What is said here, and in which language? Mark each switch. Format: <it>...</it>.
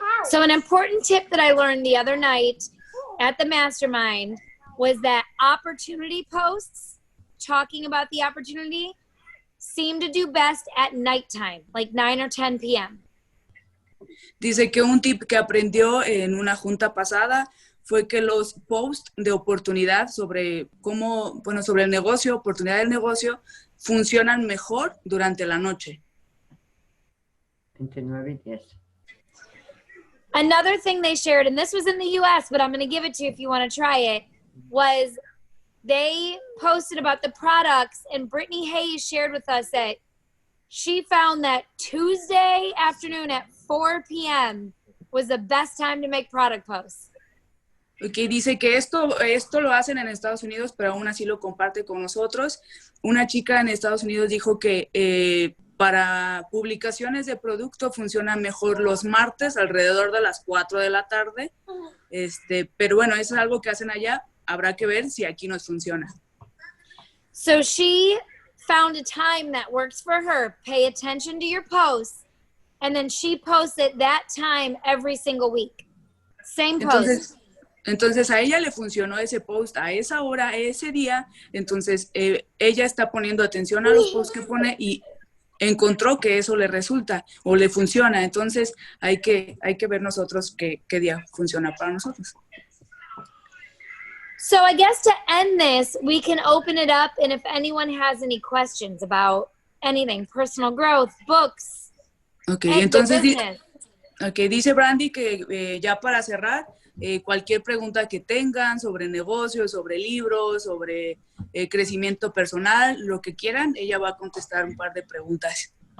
<en>So an important tip that I learned the other night at the Mastermind was that opportunity posts talking about the opportunity seem to do best at nighttime, like 9 or 10 p.m.</en> <es>Dice que un tip que aprendió en una junta pasada fue que los posts de oportunidad sobre cómo, bueno, sobre el negocio, oportunidad del negocio, funcionan mejor durante la noche. 29 y 10.</es> <en>Another thing they shared, and this was in the US, but I'm going to give it to you if you want to try it, was they posted about the products, and Brittany Hayes shared with us that she found that Tuesday afternoon at 4 p.m. was the best time to make product posts.</en> <es>Okay, dice que esto lo hacen en Estados Unidos, pero aún así lo comparte con nosotros. Una chica en Estados Unidos dijo que para publicaciones de producto funciona mejor los martes alrededor de las 4 de la tarde. Pero bueno, eso es algo que hacen allá. Habrá que ver si aquí nos funciona.</es> <en>So she found a time that works for her. Pay attention to your posts. And then she posts at that time every single week. Same post.</en> <es>Entonces a ella le funcionó ese post a esa hora, ese día. Entonces ella está poniendo atención a los posts que pone y encontró que eso le resulta o le funciona. Entonces hay que ver nosotros qué día funciona para nosotros.</es> <en>So I guess to end this, we can open it up, and if anyone has any questions about anything, personal growth, books,</en> <es>Okay, entonces dice Brandy que ya para cerrar, cualquier pregunta que tengan sobre negocios, sobre libros, sobre crecimiento personal, lo que quieran, ella va a contestar un par de preguntas.</es>